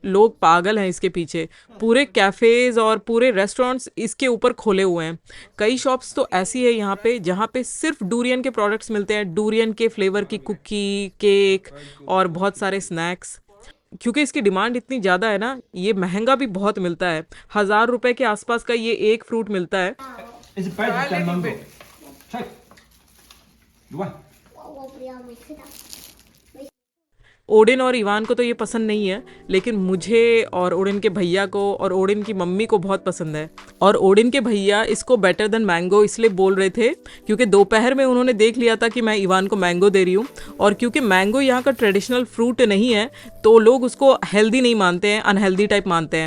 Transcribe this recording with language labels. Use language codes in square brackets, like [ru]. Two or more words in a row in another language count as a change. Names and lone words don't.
[hi] लोग पागल हैं इसके पीछे, पूरे कैफ़ेज़ और पूरे रेस्टोरेंट्स इसके ऊपर खोले हुए हैं। कई शॉप्स तो ऐसी है यहाँ पे जहाँ पे सिर्फ डूरियन के प्रोडक्ट्स मिलते हैं, डूरियन के फ्लेवर की कुकी, केक और बहुत सारे स्नैक्स। क्योंकि इसकी डिमांड इतनी ज़्यादा है ना, ये महंगा भी बहुत मिलता है। 1000 रुपये के आसपास का ये एक फ्रूट मिलता है। [en] It's better than mango. Check. You want? [zh] 我不要，没吃到。 [hi] ओडिन और इवान को तो ये पसंद नहीं है, लेकिन मुझे और ओडिन के भैया को और ओडिन की मम्मी को बहुत पसंद है। और ओडिन के भैया इसको [en] better than mango [hi] इसलिए बोल रहे थे क्योंकि दोपहर में उन्होंने देख लिया था कि मैं इवान को मैंगो दे रही हूँ, और क्योंकि मैंगो यहाँ का [en] traditional fruit [hi] नहीं है तो लोग उसको हेल्दी नहीं मानते हैं, अनहेल्दी टाइप मानते हैं।